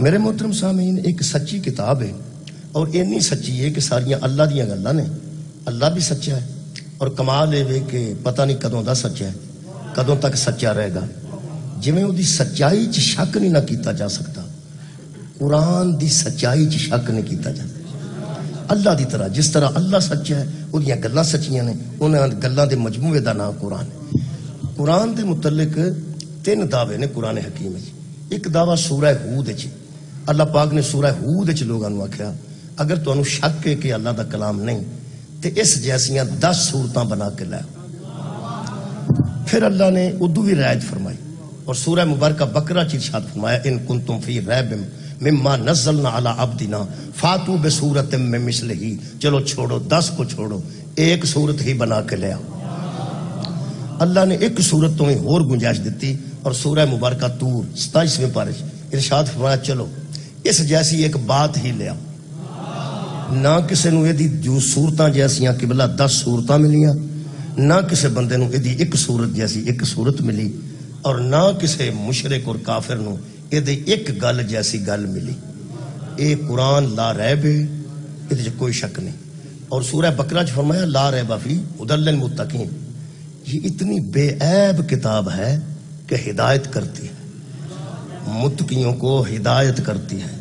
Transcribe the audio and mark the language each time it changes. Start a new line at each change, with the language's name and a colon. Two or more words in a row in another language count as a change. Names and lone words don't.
Urdu: میرے محترم سامعین، ایک سچی کتاب ہے اور اتنی سچی ہے کہ
Punjabi: ساریاں اللہ دیاں گلاں نے، اللہ بھی سچا ہے، اور کمال ہے کہ پتہ نہیں کدوں دا سچا ہے، کدوں تک سچا رہے گا۔ جویں وہ دی سچائی چ شک نہیں نہ کیتا جا سکتا، قرآن دی سچائی چ شک نہیں کیتا جا سکتا۔ اللہ دی طرح جس طرح اللہ سچا ہے، وہ دیاں گلاں سچیاں نے، انہاں گلاں دے مجموعے دا نام قرآن ہے۔ قرآن دے متعلق 3 دعوے نے قرآن حکیم ہے۔ ایک دعویٰ سورہ ہود ہے، اللہ پاک نے سورہ ہود وچ لوگاں نوں آکھیا اگر تانوں شک ہے کہ اللہ دا کلام نہیں تے اس جیسیاں 10 صورتاں بنا کے لے۔
Urdu: پھر اللہ نے اردو بھی رعایت فرمائی اور سورہ مبارکہ بقرہ چ ارشاد فرمایا
Arabic: ان کنتم فی ریب مما نزلنا علی عبدنا فاتوا بسورۃ من مثلہ،
Urdu: چلو چھوڑو 10 کو چھوڑو، ایک صورت ہی بنا کے لے آؤ۔ اللہ نے ایک صورت تو ہی اور گنجائش دیتی، اور سورہ مبارکہ طور 27ویں پارے ارشاد فرمایا چلو اس جیسی ایک بات ہی لے آؤ۔
Punjabi: نہ کسی نو ایدی جو صورتاں جیسیاں قبلہ 10 صورتاں ملیاں، نہ کسی بندے نو ایدی ایک صورت جیسی ایک صورت ملی، اور نہ کسی مشرک اور کافر نو ایدی ایک گل جیسی گل ملی۔ اے قرآن
Arabic: لا ریب
Punjabi: ہے، ایدی کوئی شک نہیں۔
Urdu: اور سورہ بقرہ چ فرمایا
Arabic: لا ریب فیہ ھدی للمتقین،
Urdu: یہ اتنی بے عیب کتاب ہے کہ ہدایت کرتی ہے، متقیوں کو ہدایت کرتی ہے۔